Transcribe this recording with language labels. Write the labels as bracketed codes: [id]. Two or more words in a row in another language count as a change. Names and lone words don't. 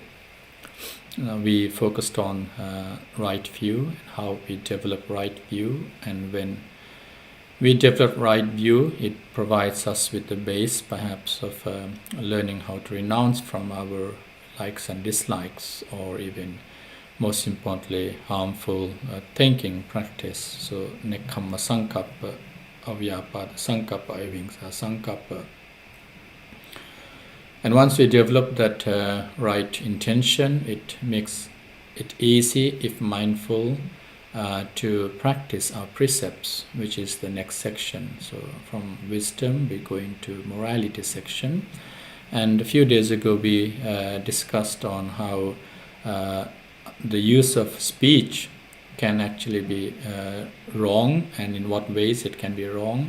[en] We focused on right view, how we develop right view, and when we develop right view, it provides us with the base perhaps of learning how to renounce from our likes and dislikes, or even most importantly harmful thinking practice. [pi] So nekkhamma sankappa, avyapada sankappa, avihingsa sankappa. [en] And once we develop that right intention, it makes it easy, if mindful, to practice our precepts, which is the next section. So from wisdom we go into morality section, and a few days ago we discussed on how the use of speech can actually be wrong, and in what ways it can be wrong.